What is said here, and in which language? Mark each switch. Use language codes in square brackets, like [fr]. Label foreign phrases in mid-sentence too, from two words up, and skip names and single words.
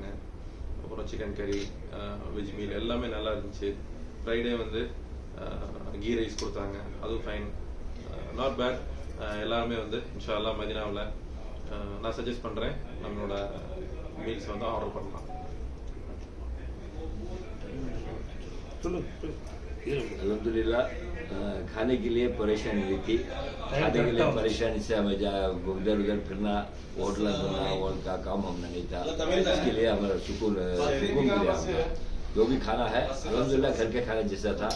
[ta] அப்புறம் சிக்கன் கறி, [en] veg meal [ta] எல்லாமே நல்லா இருந்துச்சு. ஃப்ரைடே வந்து [en] ghee rice [ta] கொடுத்தாங்க, அதுவும் ஃபைன், [en] not bad. [ta] எல்லாருமே வந்து [ar] إن شاء الله [ta] மதீனாவில் நான் சஜஸ்ட் பண்ணுறேன், நம்மளோட மீல்ஸ் வந்து ஆர்டர் பண்ணலாம். [hi] अल्हम्दुलिल्लाह खाने के लिए परेशानी हुई थी। खाने के लिए परेशानी से हमें उधर उधर फिरना, होटल करना और का काम हमने नहीं था। इसके लिए हमारा सुकून मिला। जो भी खाना है अल्हम्दुलिल्लाह घर के खाने जैसा था।